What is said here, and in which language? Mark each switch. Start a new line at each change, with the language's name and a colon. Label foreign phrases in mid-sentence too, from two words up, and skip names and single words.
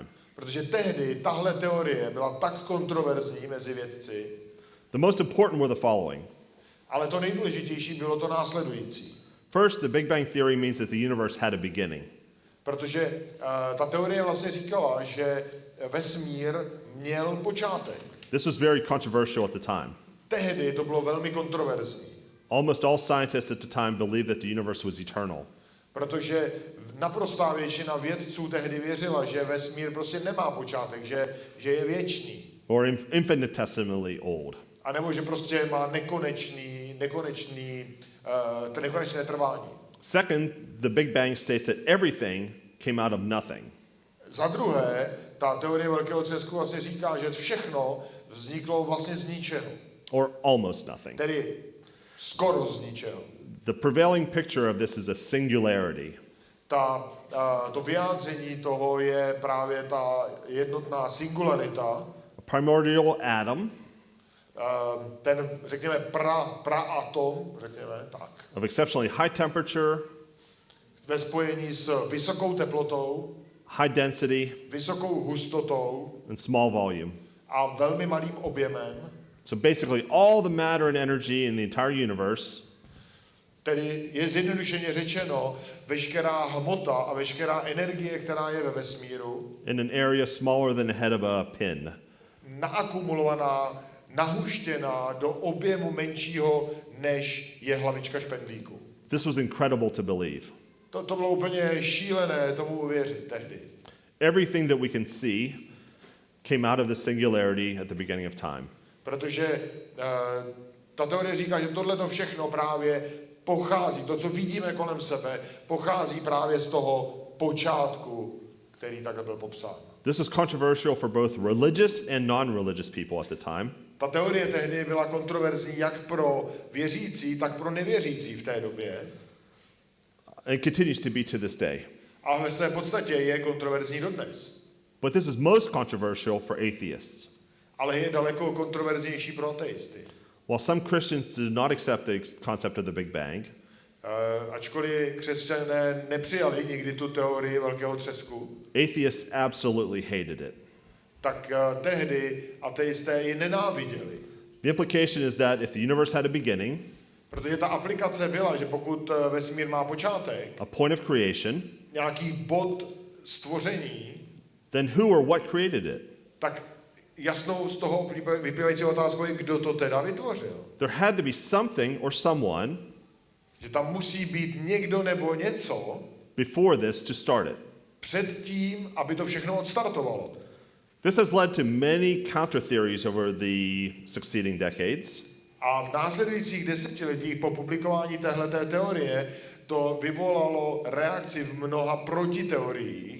Czech: Protože tehdy tahle teorie byla tak kontroverzní mezi vědci,
English: The most important were the following.
Czech: ale to nejdůležitější bylo to následující.
English: First, the Big Bang theory means that the universe had a beginning.
Czech: Protože ta teorie vlastně říkala, že vesmír měl počátek.
English: This was very controversial at the time.
Czech: Tehdy to bylo velmi kontroverzní,
English: Almost all scientists at the time believed that the universe was eternal.
Czech: protože naprostá většina vědců tehdy věřila, že vesmír prostě nemá počátek, že je věčný.
English: Or infinitesimally old.
Czech: A nebo že prostě má nekonečné trvání.
English: Second, the Big Bang states that everything came out of nothing.
Czech: Za druhé, ta teorie velkého třesku vlastně říká, že všechno vzniklo vlastně z ničeho.
English: Or almost nothing.
Czech: Tedy skoro z ničeho.
English: The prevailing picture of this is a singularity.
Czech: To vyjádření toho je právě ta jednotná singularita,
English: A primordial atom
Czech: ten, řekněme, praatom, řekněme tak,
English: of exceptionally high temperature,
Czech: ve spojení s vysokou teplotou,
English: high density,
Czech: vysokou hustotou
English: and small volume.
Czech: a velmi malým objemem,
English: So basically all the matter and energy in the entire universe
Czech: tedy je zjednodušeně řečeno, veškerá hmota a veškerá energie, která je ve vesmíru,
English: in an area smaller than the head of a pin.
Czech: naakumulovaná, nahuštěná do objemu menšího, než je hlavička špendlíku.
English: This was incredible to believe.
Czech: To bylo úplně šílené tomu uvěřit tehdy.
English: Everything that we can see came out of the singularity at the beginning of time.
Czech: Protože ta teorie říká, že tohleto všechno právě pochází, to, co vidíme kolem sebe, pochází právě z toho počátku, který takhle byl popsán.
English: This was controversial for both religious and non-religious people at the time.
Czech: Ta teorie tehdy byla kontroverzní jak pro věřící, tak pro nevěřící v té době.
English: And continues to be to this day.
Czech: A ve své podstatě je kontroverzní dodnes.
English: But this is most controversial for atheists.
Czech: Ale je daleko kontroverznější pro ateisty.
English: While some Christians did not accept the concept of the Big Bang,
Czech: Ačkoliv křesťané nepřijali nikdy tu teorii velkého třesku,
English: atheists absolutely hated it.
Czech: tak tehdy ateisté ji nenáviděli.
English: The implication is that if the universe had a beginning,
Czech: Protože ta aplikace byla, že pokud vesmír má počátek,
English: a point of creation,
Czech: nějaký bod stvoření,
English: then who or what created it?
Czech: tak jasnou z toho vyplývající otázkou je, kdo to teda vytvořil.
English: There had to be something or someone
Czech: Že tam musí být někdo nebo něco
English: before this to start it.
Czech: před tím, aby to všechno odstartovalo.
English: This has led to many counter theories over the succeeding decades.
Czech: A v následujících desetiletích po publikování téhleté teorie to vyvolalo reakci v mnoha protiteoriích,